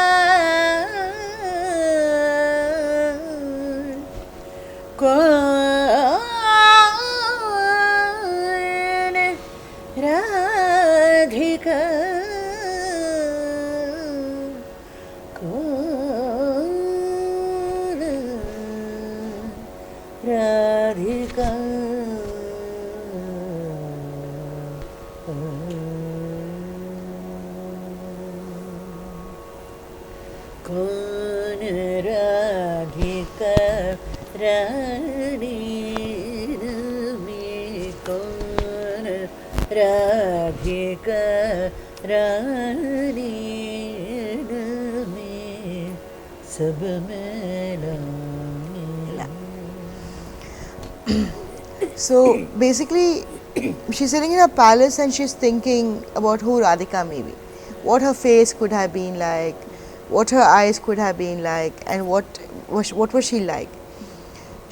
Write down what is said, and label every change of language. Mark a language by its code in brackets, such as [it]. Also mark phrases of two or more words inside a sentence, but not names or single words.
[hi] कौन राधिका Radhika Kaun Radhika Rani me Kaun Radhika Rani me sab mela. [en] So basically, she's sitting in a palace and she's thinking about who Radhika may be, what her face could have been like, what her eyes could have been like, and what was she like.